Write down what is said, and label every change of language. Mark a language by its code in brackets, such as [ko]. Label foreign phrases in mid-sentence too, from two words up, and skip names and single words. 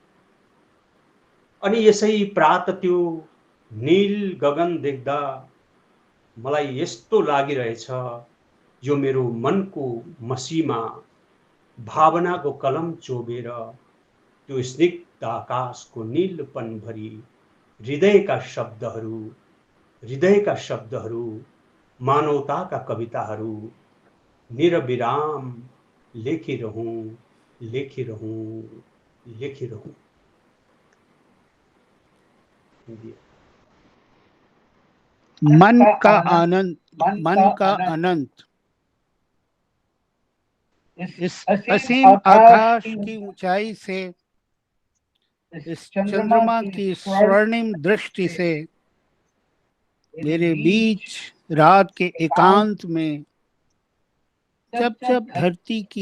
[ne] अनि यसै प्रात त्यो नील गगन देख्दा मलाई यस्तो लागिरहेछ, यो मेरो मनको मसीमा भावनाको कलम चोबेर त्यो स्निग्ध आकाशको नीलपन भरी हृदयका शब्दहरू, मानवताका कविताहरू निरविराम लेखिरहूँ। [hi] मन का आनंद, मन का अनंत, इस असीम आकाश की ऊंचाई से, इस चंद्रमा की स्वर्णिम दृष्टि से मेरे बीच रात के एकांत में जब जब धरती की